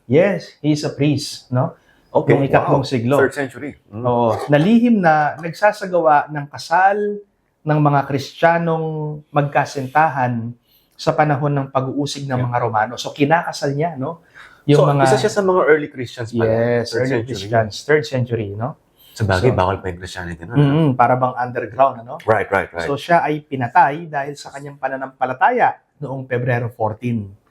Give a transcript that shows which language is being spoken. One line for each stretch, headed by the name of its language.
English: Yes, he is a priest, no? Okay,
Filipino: noong 3 siglo.
English: 3rd century.
Filipino: Oo, nalihim na nagsasagawa ng kasal ng mga Kristiyanong magkasintahan sa panahon ng pag-uusig ng mga Romano. So, kinakasal niya, no? Yung isa siya sa mga
English: early Christians
Filipino: pa.
English: Yes, early Christians, 3rd century, no?
Filipino: Sa bagay, bawal pa yung Christianity nun. Para bang underground, ano?
English: Right.
Filipino: So, siya ay pinatay dahil sa kanyang pananampalataya noong February 14.